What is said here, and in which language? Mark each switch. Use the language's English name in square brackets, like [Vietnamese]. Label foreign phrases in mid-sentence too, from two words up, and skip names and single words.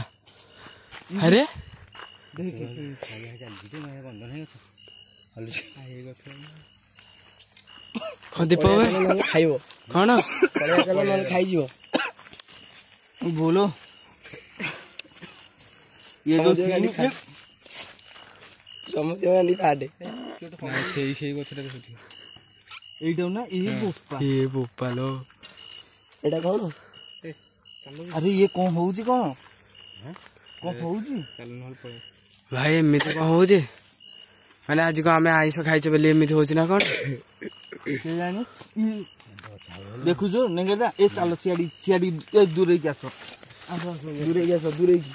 [Odia] ଆରେ ଦୀପ ଖାଇବ କଣ ଖାଇଯିବ ବୋଲୋ। ଇଏ ଯୋଉ ସେଇ ଗଛଟା ଦେଖୁଛି। [Bangla] এইটাও না এই ବୋପା [Odia] ବୋପାଲୋ ଏଇଟା କଣ? ଆରେ ଇଏ କଣ ହଉଛି? କଣ ହଉଛି ଭାଇ? ଏମିତି କଣ ହଉଛି ମାନେ ଆଜି କଣ ଆମେ ଆଇଁଷ ଖାଇଛେ ବୋଲି ଏମିତି ହଉଛି ନା କଣ? କେଜାଣି। ଦେଖୁଛୁ ନେଙ୍ଗେଦା, ଏ ଚାଲ ସିଆଡି ଦୂରେଇକି ଆସ, ଦୂରେଇକି ଆସ, ଦୂରେଇକି